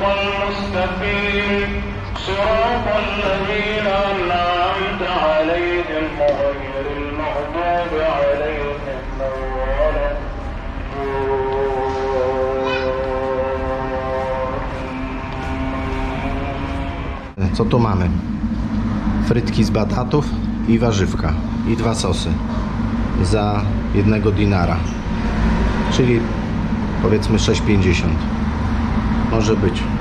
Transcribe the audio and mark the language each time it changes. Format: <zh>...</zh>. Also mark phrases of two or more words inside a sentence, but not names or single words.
<ar>المستقيم صراط الذين أنعمت عليهم غير المغضوب عليهم ولا</ar> <pl>Co tu mamy? Frytki z batatów i warzywka i 2 sosy za 1 dinara, czyli powiedzmy 6,50 może być.</pl>